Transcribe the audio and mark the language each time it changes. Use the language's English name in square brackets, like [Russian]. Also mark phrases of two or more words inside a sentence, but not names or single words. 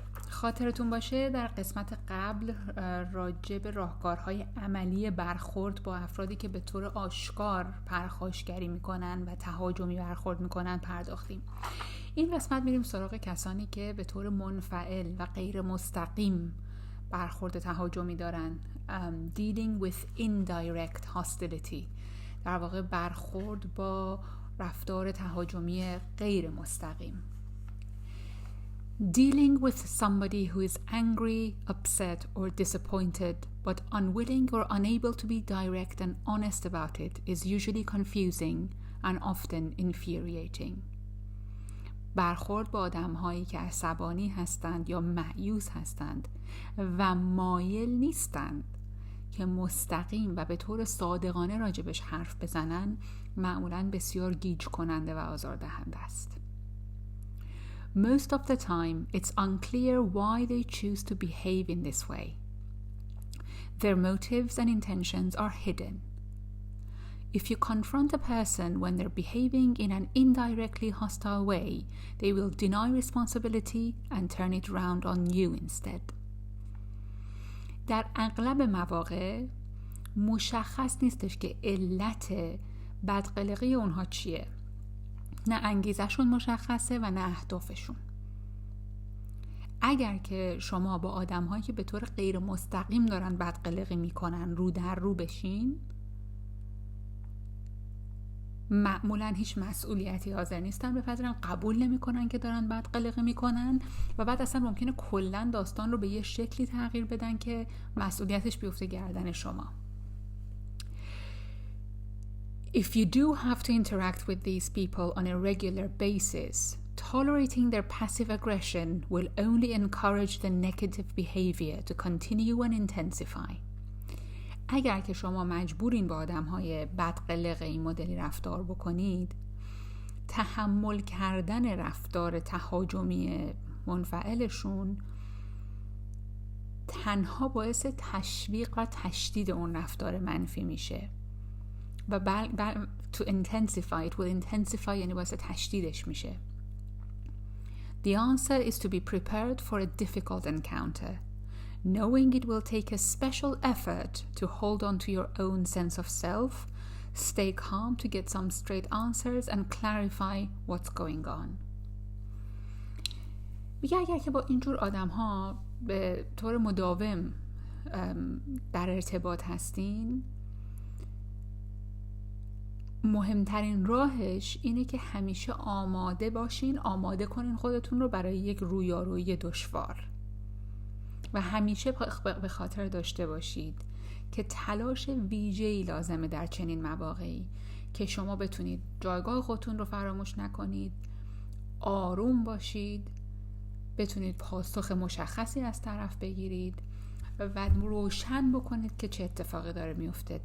[Persian] خاطرتون باشه در قسمت قبل راجع به راهکارهای عملی برخورد با افرادی که به طور آشکار پرخاشگری میکنن و تهاجمی برخورد میکنن پرداختیم. این قسمت میریم سراغ کسانی که به طور منفعل و غیر مستقیم برخورد تهاجمی دارن. [English] Dealing with indirect hostility، [Persian] در واقع برخورد با رفتار تهاجمی غیر مستقیم. [English] Dealing with somebody who is angry, upset or disappointed but unwilling or unable to be direct and honest about it is usually confusing and often infuriating. [Persian] برخورد با آدمهایی که عصبانی هستند یا مایوس هستند و مایل نیستند که مستقیم و به طور صادقانه راجبش حرف بزنن معمولاً بسیار گیج کننده و آزاردهنده است. [English] Most of the time, it's unclear why they choose to behave in this way. Their motives and intentions are hidden. If you confront a person when they're behaving in an indirectly hostile way, they will deny responsibility and turn it around on you instead. [Persian] در اغلب مواقع مشخص نیستش که علت بدقلقی اونها چیه. نه انگیزشون مشخصه و نه اهدافشون. اگر که شما با آدم‌هایی که به طور غیر مستقیم دارن بدقلقی میکنن رو در رو بشین، معمولاً هیچ مسئولیتی حاضر نیستن بپذیرن، قبول نمیکنن که دارن بدقلقی میکنن و بعد اصلا ممکنه کلاً داستان رو به یه شکلی تغییر بدن که مسئولیتش بیفته گردن شما. [English] If you do have to interact with these people on a regular basis, tolerating their passive aggression will only encourage the negative behavior to continue and intensify. [Persian] اگر که شما مجبورین با آدم‌های بدقلق این مدلی رفتار بکنید، تحمل کردن رفتار تهاجمی منفعلشون تنها باعث تشویق و تشدید اون رفتار منفی میشه. و [English] to intensify, it will intensify [Persian] یعنی باعث تشدیدش میشه. [English] The answer is to be prepared for a difficult encounter, knowing it will take a special effort to hold on to your own sense of self, stay calm to get some straight answers and clarify what's going on. [Persian] میگه اگر که با اینجور آدم ها به طور مداوم در ارتباط هستین، مهمترین راهش اینه که همیشه آماده باشین، آماده کنین خودتون رو برای یک رویارویی دشوار و همیشه به خاطر داشته باشید که تلاش ویژه‌ای لازمه در چنین مواقعی که شما بتونید جایگاه خودتون رو فراموش نکنید، آروم باشید، بتونید پاسخ مشخصی از طرف بگیرید و روشن بکنید که چه اتفاقی داره میفته.